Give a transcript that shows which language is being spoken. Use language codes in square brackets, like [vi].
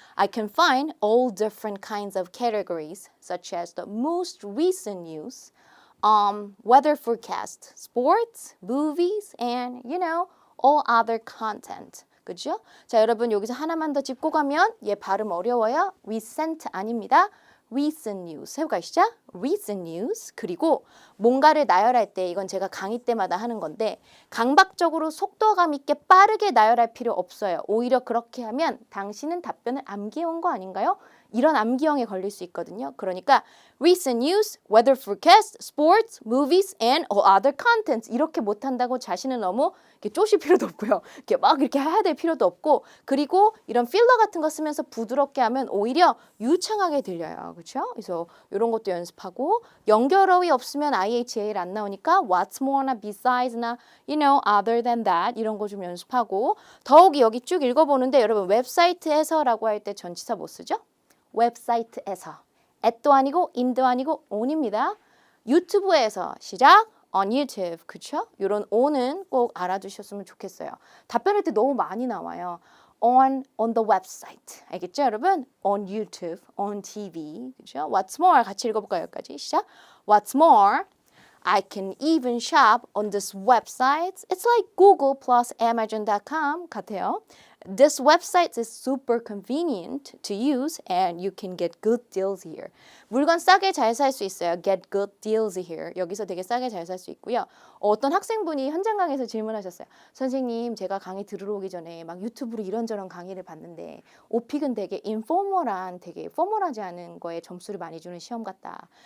[en] I can find all different kinds of categories, such as the most recent news, weather forecast, sports, movies, and all other content. [ko] 그죠? 자, 여러분 여기서 하나만 더 짚고 가면 얘 발음 어려워요. recent 아닙니다. [en] recent news [ko] 해볼까요? [en] 시작. recent news. [ko] 그리고 뭔가를 나열할 때 이건 제가 강의 때마다 하는 건데 강박적으로 속도감 있게 빠르게 나열할 필요 없어요. 오히려 그렇게 하면 당신은 답변을 암기해온 거 아닌가요? 이런 암기형에 걸릴 수 있거든요. 그러니까 [en] recent news, weather forecast, sports, movies, and all other contents [ko] 이렇게 못한다고 자신을 너무 이렇게 쪼실 필요도 없고요. 이렇게 막 이렇게 해야 될 필요도 없고 그리고 이런 필러 같은 거 쓰면서 부드럽게 하면 오히려 유창하게 들려요. 그렇죠? 그래서 이런 것도 연습하고 연결어휘 없으면 IHA를 안 나오니까 what's more나 besides,나 other than that 이런 거 좀 연습하고 더욱이 여기 쭉 읽어보는데 여러분 웹사이트에서라고 할 때 전치사 뭐 쓰죠? 웹사이트에서 at도 아니고 in도 아니고 on입니다. 유튜브에서 시작 on YouTube 그쵸? 이런 on은 꼭 알아두셨으면 좋겠어요. 답변할 때 너무 많이 나와요. [en] on the website [ko] 알겠죠 여러분? [en] on YouTube, on TV [ko] 그죠? [en] What's more [ko] 같이 읽어볼까요 여기까지 시작 [en] What's more I can even shop on this website. It's like Google plus Amazon.com [ko] 같아요. [en] This website is super convenient to use and you can get good deals here. [ko] 물건 싸게 잘 살 수 있어요. [en] Get good deals here. [ko] 여기서 되게 싸게 잘 살 수 있고요. 어떤 학생분이 현장 강의에서 질문하셨어요. 선생님, 제가 강의 들으러 오기 전에 막 유튜브로 이런저런 강의를 봤는데 오픽은 되게 인포멀한, 되게 포멀하지 않은 거에 점수를 많이 주는 시험 같다.